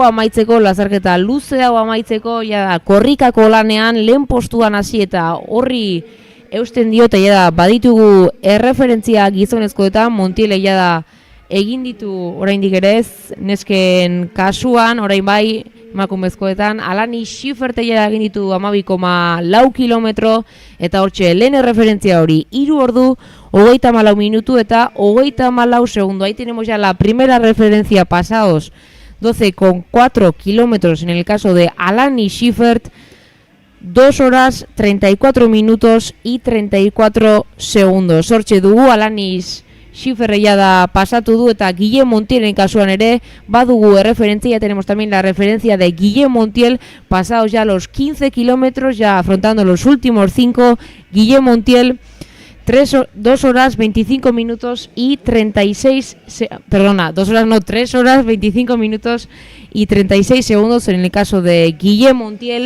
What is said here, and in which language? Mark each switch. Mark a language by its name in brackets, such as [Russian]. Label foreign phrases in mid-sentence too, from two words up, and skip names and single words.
[Basque] amaitzeko, lasterketa luze hau amaitzeko, ja korrikako lanean lehen postuan hasi eta horri eusten dio, eta ja baditugu erreferentzia gizonezkoetan, Montiel ja egin ditu oraindik ere ez, nesken kasuan, orain bai emakumezkoetan, Alani Schiffert egin ditu 12,4 kilometro, eta hortxe lehen erreferentzia hori 3 ordu, 34 minutu eta 34 segundo. [Spanish] Ahí tenemos ya la primera referencia pasados 12,4 kilómetros en el caso de Alani Schiffert, 2 horas 34 minutos y 34 segundos. [Basque] Hortxe dugu Alani Schiffer da pasatu du eta Guillem Montielen kasuan ere badugu referencia. [Spanish] Ya tenemos también la referencia de Guillem Montiel, pasados ya los 15 kilómetros, ya afrontando los últimos 5, Guillem Montiel 2 horas 25 minutos y 36, 3 horas 25 minutos y 36 segundos en el caso de Guillem Montiel.